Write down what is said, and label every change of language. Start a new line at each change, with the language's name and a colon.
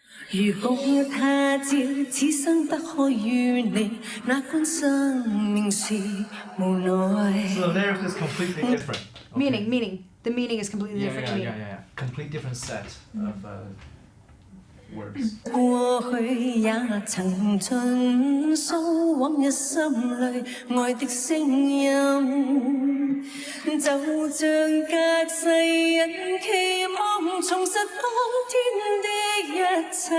Cantonese: 如果他朝此生不可與你，那管生命是無奈。
English: So the lyric is completely different. Okay. Meaning. The meaning is completely different to me. Yeah. Complete different set of words.
Cantonese: 過去也曾盡訴往日心裏愛的聲音，就像隔世人期望重拾當天的一切。